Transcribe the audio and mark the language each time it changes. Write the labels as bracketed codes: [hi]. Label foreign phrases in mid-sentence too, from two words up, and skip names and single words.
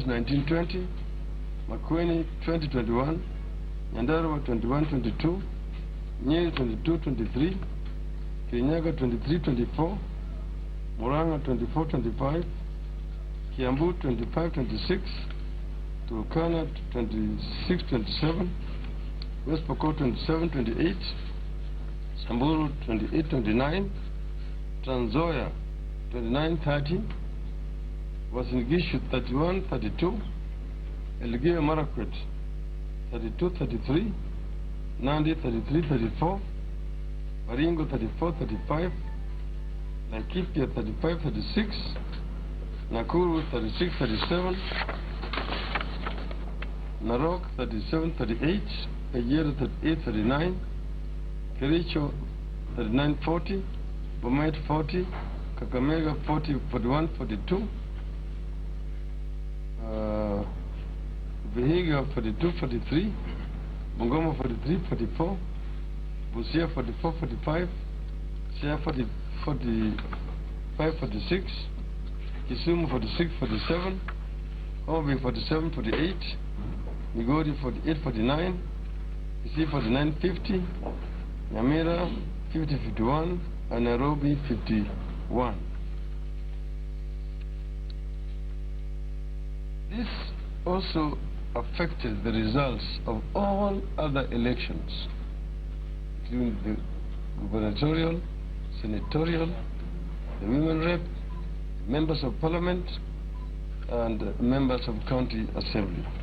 [en] 19, 20, Makueni, 20, 21, Nyandarua, 21, 22, Nyeri, 22, 23, Kirinyaga, 23, 24, Murang'a, 24, 25, Kiambu, 25, 26, Turkana, 26, 27, West Pokot, 27, 28, Samburu, 28, 29, Trans Nzoia, 29, 30, Uasin Gishu, 31, 32, Elgeyo Marakwet, 32, 33, Nandi, 33, 34, Baringo, 34, 35, Laikipia, 35, 36, Nakuru, 36, 37, Narok, 37, 38, Kajiado, 38, 39, Kericho, 39, 40, Bomet, 40, Kakamega, 40, 41, 42, Vihiga, 42, 43, Bungoma, 43, 44, Busia, 44, 45, Siaya, 45, 46, Kisumu, 46, 47, Homa Bay, 47, 48, Migori, 48, 49, Kisii, 49, 50, Nyamira, 50, 51, and Nairobi, 51. This also affected the results of all other elections, including the gubernatorial, senatorial, the women rep, members of parliament, and members of county assembly.